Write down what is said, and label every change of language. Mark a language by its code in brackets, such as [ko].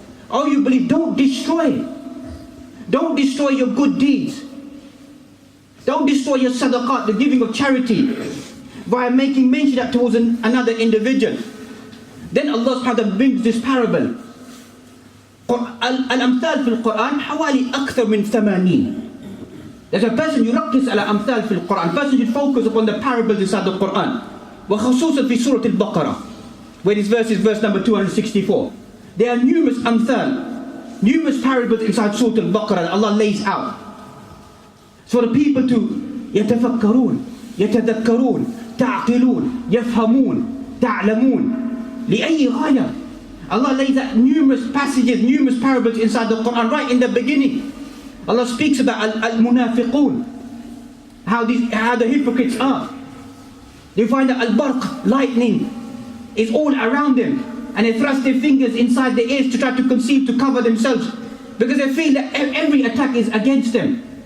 [en] Oh, you believe, don't destroy it. Don't destroy your good deeds. Don't destroy your sadaqat, the giving of charity, by making mention that towards another individual. Then Allah subhanahu wa ta'ala brings this parable. Al-amthal fil Quran [ar] حوالي أكثر من 80. [en] There's a person [ar] يركز على أمثال في القرآن. [en] Person should focus upon the parables inside the Quran. [ar] وخصوصا في سورة البقرة, [en] where this verse is verse number 264. There are numerous amthal, numerous parables inside Surah Al-Baqarah that Allah lays out. So the people to [ar] يتفكرون, يتذكرون, تعقلون, يفهمون, تعلمون. لأي غاية? [en] Allah lays out numerous passages, numerous parables inside the Quran. Right in the beginning, Allah speaks about al-munafiqun, how the hypocrites are. You find that al-barq, lightning, is all around them. And they thrust their fingers inside their ears to try to conceal, to cover themselves, because they feel that every attack is against them.